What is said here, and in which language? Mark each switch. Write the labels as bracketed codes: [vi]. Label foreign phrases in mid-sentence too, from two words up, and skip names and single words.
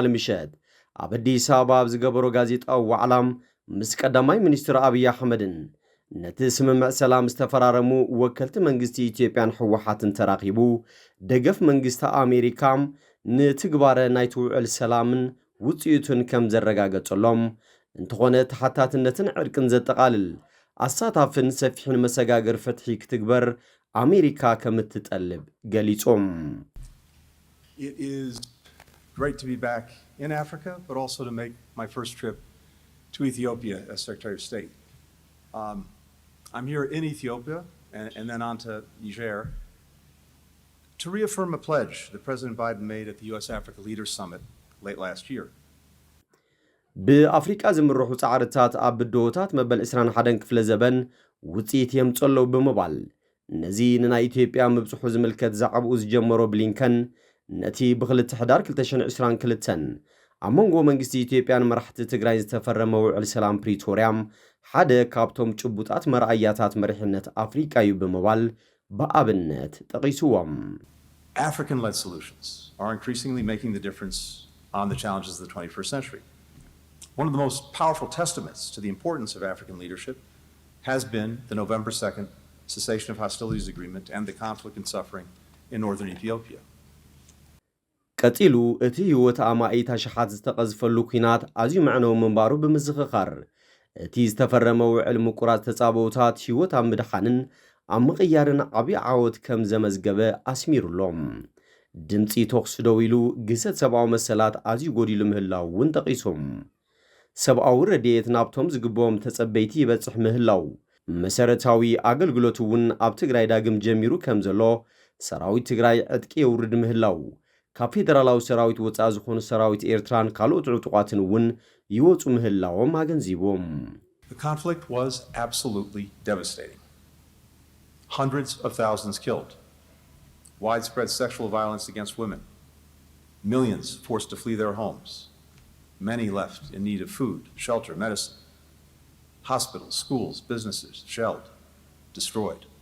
[ti] ምሸት ኣብ ኣዲስ ኣበባ ኣብ ዝገበሮ ጋዜጣዊ ዋዕላም ምስ ቀዳማይ ሚኒስትር ኣብይ ኣሕመድን ነቲ ስምምዕ ሰላም ዝተፈራረሙ ወከልቲ መንግስቲ ኢትዮጵያን ሕወሓትን ተራኺቡ ደገፍ መንግስቲ ኣሜሪካ ንትግባረ ናይቲ ውዕል ሰላምን ውጽኢቱን ከም ዘረጋገጸሎም እንተኾነ ተሓታትነትን ዕርቅን ዘጠቓልል ኣሳታፍን ሰፊሕን መሰጋገር ፍትሒ ክትግበር ኣሜሪካ ከምትጠልብ ገሊጾም [en] It is great to be back in Africa, but also to make my first trip to Ethiopia as Secretary of State. I'm here in Ethiopia and then on to Niger to reaffirm a pledge that President Biden made at the U.S.-Africa Leaders Summit late last year. [ti] ብኣፍሪቃ ዝምርሑ ጻዕርታት ኣብ ብድሆታት መበል 21 ክፍለ ዘበን ውጽኢት የምጸለው ብምባል ነዚ ንናይ ኢትዮጵያ ምብጽሑ ዝምልከት ዛዕብኡ ዝጀመሮ ብሊንከን ነቲ ብኽልተ ሕዳር 2022 ኣብ መንጎ መንግስቲ ኢትዮጵያን መራሕቲ ትግራይ ዝተፈረመ ውዕል ሰላም ፕሪቶርያም ሓደ ካብቶም ጭቡጣት መርኣያታት መሪሕነት ኣፍሪቃ እዩ ብምባል ብኣብነት ጠቒስዎም [en] African-led solutions are increasingly making the difference on the challenges of the 21st century. One of the most powerful testaments to the importance of African leadership has been the November 2nd cessation of hostilities agreement and the conflict and suffering in northern Ethiopia. [ti] ቀጢሉ እቲ ህይወት ኣማኢታ ሸሓት ዝተቐዝፈሉ ኩናት ኣዝዩ መዕነዊ ምንባሩ ብምዝኽኻር እቲ ዝተፈረመ ውዕል ምቁራት ተጻበውታት ህይወት ኣብ ምድሓንን ኣብ ምቕያርን ዓብዪ ዓወት ከም ዘመዝገበ ኣስሚሩሎም ድምፂ ተኽሲ ደው ኢሉ ግሰት ሰብኣዊ መሰላት ኣዝዩ ጎዲሉ ምህላው እውን ጠቒሶም ሰብኣዊ ረድኤት ናብቶም ዝግብኦም ተጸበይቲ ይበጽሕ ምህላው መሰረታዊ ኣገልግሎት እውን ኣብ ትግራይ ዳግም ጀሚሩ ከም ዘሎ ሰራዊት ትግራይ ዕጥቂ የውርድ ምህላው ካብ ፌደራላዊ ሰራዊት ወጻኢ ዝኾኑ ሰራዊት ኤርትራን ካልኦት ዕጡቋትን እውን ይወጹ ምህላዎም ኣገንዚቦም [en] The conflict was absolutely devastating. Hundreds of thousands killed. Widespread sexual violence against women. Millions forced to flee their homes. Many left in need of food, shelter, medicine. Hospitals, schools, businesses shelled, destroyed.